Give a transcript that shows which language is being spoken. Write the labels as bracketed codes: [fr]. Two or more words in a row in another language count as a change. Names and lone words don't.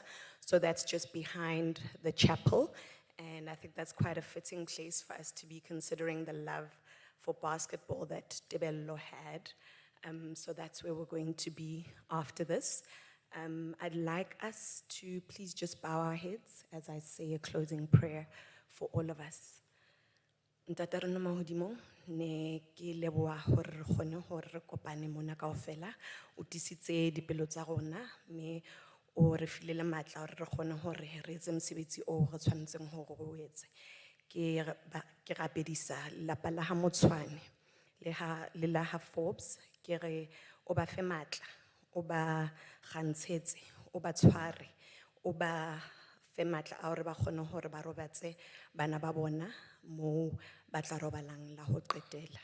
[en] So that's just behind the chapel. And I think that's quite a fitting place for us to be considering the love for basketball that Tebello had. So that's where we're going to be after this. I'd like us to please just bow our heads as I say a closing prayer for all of us. [st] Ntata rona mahodimo ne ke leboha hore re kgone hore re kopane mona kaofela o tisitse dipelo tsa rona mme o re file le matla hore re kgone hore re etse mosebetsi o re tshwanetseng hore o etse ke rapedisa lapa la ha Motsoane le la ha Forbes ke re o ba fe matla o ba gantshetse o ba tshware o ba fe matla a hore ba kgone hore ba robatse bana ba bona moo ba tla robalang la ho qetela.